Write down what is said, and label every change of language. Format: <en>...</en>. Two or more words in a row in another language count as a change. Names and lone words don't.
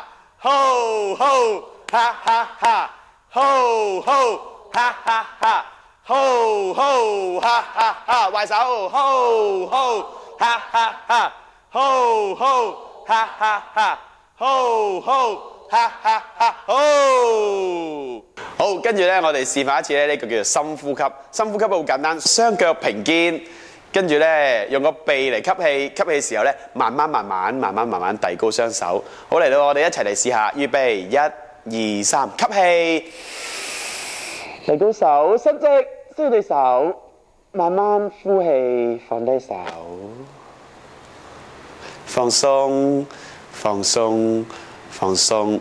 <yue>吼吼，哈哈哈！吼吼，哈哈哈！吼吼，哈哈哈！壞手，吼吼，哈哈哈！吼吼，哈哈哈！吼吼，哈哈哈！好，跟住咧，我哋示範一次咧，呢個叫做深呼吸。深呼吸好簡單，雙腳平肩。跟住咧，用個鼻嚟吸氣，吸氣時候咧，慢慢遞高雙手。好嚟到，我哋一齊嚟試下，預備1、2、3，吸氣，遞高手，伸直，伸對手，慢慢呼氣，放低手，放鬆，放鬆，放鬆。</yue>